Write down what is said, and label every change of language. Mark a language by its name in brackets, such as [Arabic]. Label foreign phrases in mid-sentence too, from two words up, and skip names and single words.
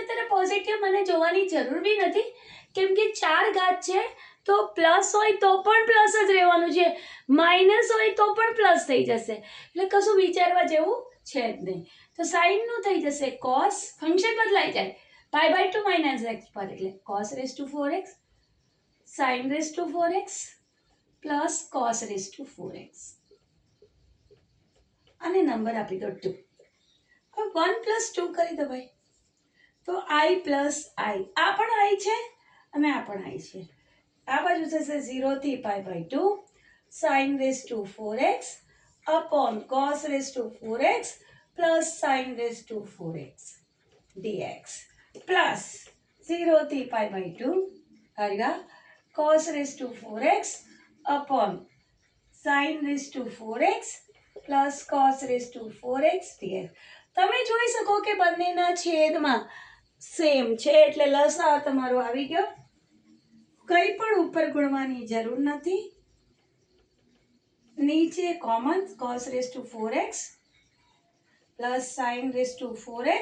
[Gujarati] અત્યારે પોઝિટિવ મને જોવાની જરૂર બી નથી, કેમ કે 4 ઘાત છે તો પ્લસ હોય તો પણ પ્લસ જ રહેવાનું છે, માઇનસ હોય તો પણ પ્લસ થઈ જશે. એટલે કશું વિચારવા જેવું છે જ નહીં. તો સાઈનનું થઈ જશે cos, ફંક્શન બદલાઈ જાય [English] π/2 minus x [Gujarati] પર, એટલે [English] cos raised to 4x sin raised to 4x plus cos raised to 4x, [Gujarati] અને નંબર આપી દો 2. હવે 1 plus 2 કરી દો ભાઈ, તો [English] i plus i. [Gujarati] આ પણ i છે અને આ પણ i છે. આ બાજુ થશે 0 થી π/2 [English] sin raised to 4x upon cos raised to 4x plus sin raised to 4x dx plus [Gujarati] 0 થી π/2 આયા [English] cos raised to 4x upon sin raised to 4x plus cos raised to 4x dx. [Gujarati] તમે જોઈ શકો કે બંનેના છેદમાં સેમ છે એટલે લસાઅ તમારો આવી ગયો. કંઈ પણ ઉપર ગુણવાની જરૂર નથી. નીચે કોમન [English] cos raise to 4x plus sin raise to 4x.